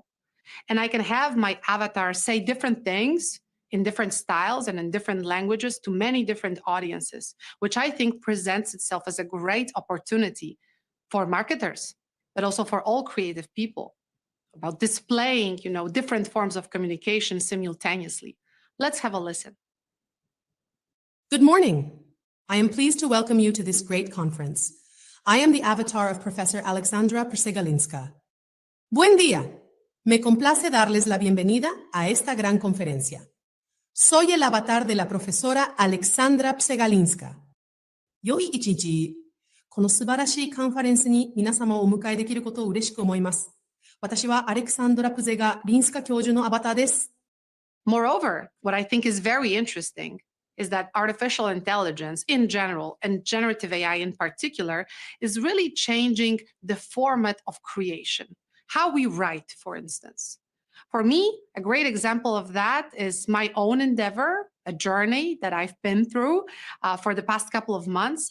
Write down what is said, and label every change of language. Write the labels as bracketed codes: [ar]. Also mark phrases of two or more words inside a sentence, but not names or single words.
[en] And I can have my avatar say different things in different styles and in different languages to many different audiences, which I think presents itself as a great opportunity for marketers, but also for all creative people about displaying, different forms of communication simultaneously. Let's have a listen. Good morning. I am pleased to welcome you to this great conference. I am the avatar of Professor Alexandra Prsegalinska. [es] Buen día. Me complace darles la bienvenida a esta gran conferencia. Soy el avatar de la profesora Alexandra Prsegalinska. [ja] 良い一日。この素晴らしいカンファレンスに皆様をお迎えできることを嬉しく思います。私はアレクサンドラ・プゼガ・リンスカ教授のアバターです。 [en] Moreover, what I think is very interesting is that artificial intelligence in general and generative AI in particular is really changing the format of creation. How we write, for instance. For me, a great example of that is my own endeavor, a journey that I've been through for the past couple of months.